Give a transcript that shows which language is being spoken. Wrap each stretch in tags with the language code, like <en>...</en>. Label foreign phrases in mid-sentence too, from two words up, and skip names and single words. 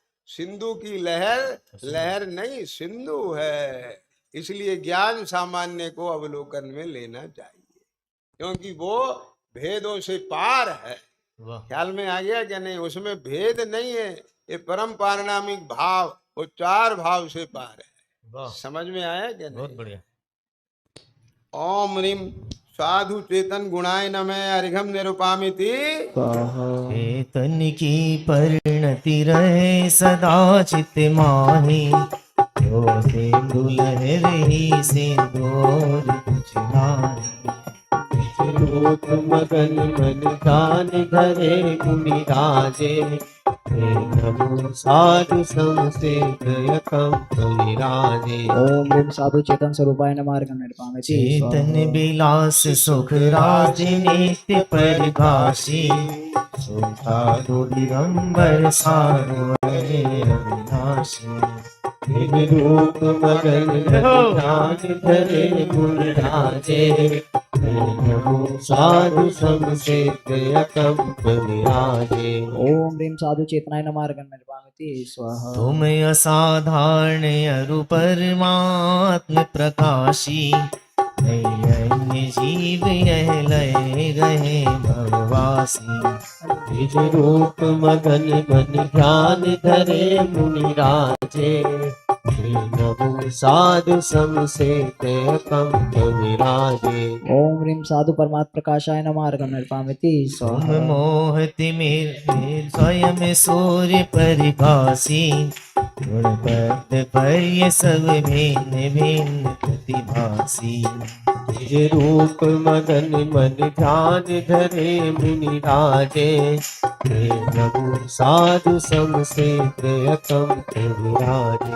<hi>सिंधु की लहर लहर नहीं सिंधु है, इसलिए ज्ञान सामान्य को अवलोकन में लेना चाहिए, क्योंकि वो भेदों से पार है। ख्याल में आ गया क्या नहीं। उसमें भेद नहीं है, ये परम पारिणामिक भाव, वो चार भाव से पार है। समझ में आया क्या नहीं। बहुत बढ़िया।</hi> <sa>ओम ह्रीं साधु चेतन गुणाय नमः अर्घं निरूपामिति।</sa> <hi>चेतन की परिणति रहे सदा चित माही, जो सिंधु लहरी सिंदूर कुछ नाही। रूप मगन मन ध्यान धरे मुनि राजे नमो साधु समसे कंप विराजे</hi> <sa>ओम ह्रीं साधु चेतन स्वरूपाय नमः अर्घं निर्पाम्यति</sa> <hi>चेतन विलास सुख राज नित्य परिभाषी, सुखादु दिगंबर सारवरे अविनाशी। रूप मगन मन ध्यान धरे मुनि राजे नमो साधु समसे कंप विराजे</hi> <sa>ओम ह्रीं साधु चेतनाय नमः अर्घं निर्पाम्यति स्वाहा</sa> <hi>तुम असाधारण अरु परमात्म प्रकाशी, अन्य जीव यह लय गए भववासी। निज रूप मगन मन ध्यान धरे मुनि राजे नमो साधु समसे कंप विराजे</hi> <sa>ओम ह्रीं साधु परमात्म प्रकाशाय नमः अर्घं निर्पाम्यति</sa> <hi>तुम स्वाहा मोहति मेरे स्वयं सूर्य परिभासी, गुण पद पर सब भिन्न भिन्न प्रतिभासी। निज रूप मगन मन ध्यान धरे मुनि राजे नमो साधु समसे कंप विराजे</hi>